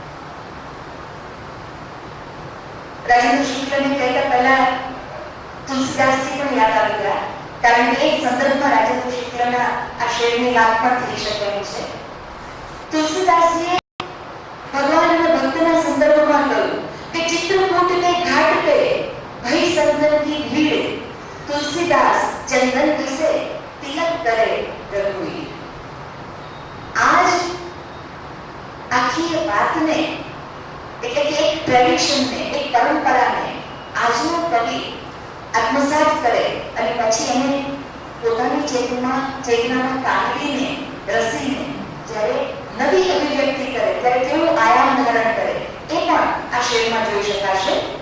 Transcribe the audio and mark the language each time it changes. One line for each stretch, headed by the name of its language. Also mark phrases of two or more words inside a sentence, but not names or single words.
Gujarati: રાજેન્દ્ર શુક્લને કહેતા પહેલા તુલસીદાસજી પણ યાદ આવી ગયા, કારણ કે એક સંદર્ભમાં રાજેન્દ્ર શુક્લના આ શેરની વાત પણ થઈ શકે એમ છે. તુલસીદાસજીએ ભગવાન અને ભક્તના સંદર્ભમાં કહ્યું કે
Awadhi: चित्रकूट के घाट पे भई संदन की भीड़, तुलसीदास चंदन घसे तिलक करे रघुवीर.
Gujarati: आज આખી વાતને એટલે કે એક ટ્રેડિશનને, એક પરંપરાને આજનો કવિ આત્મસાત કરે અને પછી એને પોતાની ચેતનામાં કાઢીને રસીને જ્યારે નવી અભિવ્યક્તિ કરે ત્યારે કેવું આયામ ધારણ કરે એ પણ આ શેરમાં જોઈ શકાશે.